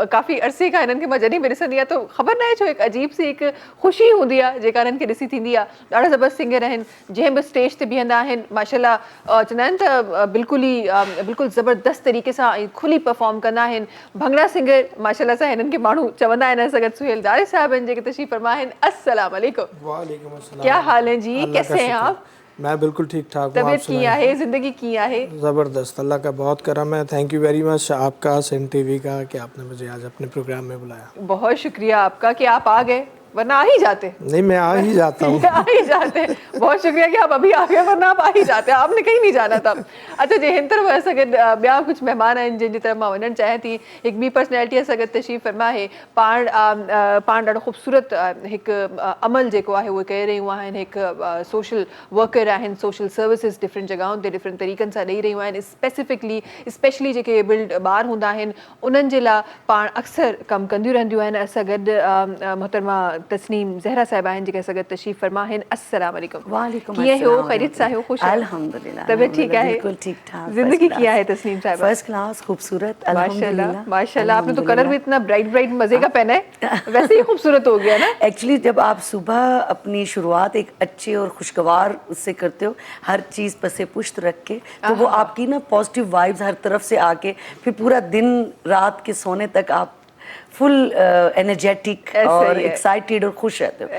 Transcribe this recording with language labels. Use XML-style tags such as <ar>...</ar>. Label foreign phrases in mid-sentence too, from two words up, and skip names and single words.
<sd>काफ़ी अरसे खां हिननि खे मां जॾहिं बि ॾिसंदी आहियां त ख़बर न आहे छो हिकु अजीब सी हिकु ख़ुशी हूंदी आहे जेका हिननि खे ॾिसी थींदी आहे। ॾाढा ज़बरदस्त सिंगर आहिनि, जंहिं बि स्टेज ते बीहंदा आहिनि माशाल्लाह चवंदा आहिनि त बिल्कुलु ई बिल्कुलु ज़बरदस्त तरीक़े सां ऐं खुली परफॉर्म कंदा आहिनि। भंगड़ा सिंगर माशाल्लाह सां हिननि खे माण्हू चवंदा आहिनि। असां गॾु सुहेल दारे साहब आहिनि जेके तशरीफ़ फरमा आहिनि।</sd> <ar>السلام عليكم. وعليكم السلام.</ar> <ur>کیا حال ہے جی, اللہ کا کیسے ہیں शुक्र। आप? میں بالکل ٹھیک ٹھاک ہوں. طبیعت کی ہے، زندگی کی ہے? زبردست، اللہ کا بہت کرم ہے.</ur> <en>thank you very much</en> <ur>آپ کا، سندھ ٹی وی کا، کہ آپ نے مجھے آج اپنے پروگرام میں بلایا. بہت شکریہ آپ کا کہ آپ آ گئے، ورنہ آ ہی جاتے. نہیں، میں آ ہی جاتا ہوں. آ ہی جاتے. بہت شکریہ کہ آپ ابھی آ گئے، ورنہ آپ آ ہی جاتے، آپ نے کہیں نہیں جانا تھا.</ur> <sd>अच्छा जी, हिन तरफ असां गॾु ॿिया कुझु महिमान आहिनि जिन जी तरफ़ मां वञणु चाहियां थी। हिकु ॿी पर्सनैलिटी असां गॾु तशरीफ़ फरमा आहे। पाण ॾाढो ख़ूबसूरत हिकु अमल जेको आहे उहे करे रहियूं आहिनि। हिकु</sd> <en>सोशल वर्कर</en> <sd>आहिनि,</sd> <en>सोशल सर्विसिस डिफरेंट</en> <sd>जॻहियुनि ते डिफरेंट तरीक़नि सां ॾेई रहियूं आहिनि। स्पेशली जेके एबल्ड ॿार हूंदा आहिनि उन्हनि जे लाइ पाण अक्सर कमु कंदियूं रहंदियूं आहिनि। असां गॾु मोहतरमा तस्नीम ज़हरा साहिबा आहिनि जेके असां गॾु तशरीफ़ फरमा आहिनि।</sd> <ar>السلام عليكم. वालेकुम</ar> <sd>कीअं हो,</sd> <ar>अस्सलाम।</ar> <sd>ख़ैरियत सां हो, ख़ुशि आहियो? अल्हम्दुलिल्लाह,</sd> <ur>طبیعت ٹھیک ہے? بالکل ٹھیک ٹھاک. زندگی کیا ہے تسنیم صاحبہ?</ur> <en>first class, खूबसूरत,</en> <ur>माशाल्लाह अल्हम्दुलिल्लाह। माशाल्लाह। آپ نے تو کلر بھی اتنا</ur> <en>bright bright</en> <ur>مزے کا پہنا ہے، ویسے ہی خوبصورت ہو گیا نا. ایکچوئلی جب آپ صبح اپنی شروعات ایک اچھے اور خوشگوار اس سے کرتے ہو، ہر چیز پس پشت رکھ کے، تو وہ آپ کی نا</ur> <en>positive vibes</en> <ur>ہر طرف سے آ کے پھر پورا دن رات کے سونے تک آپ</ur> <en>full energetic</en> <ur>اور ایکسائٹڈ اور خوش رہتے ہو.</ur>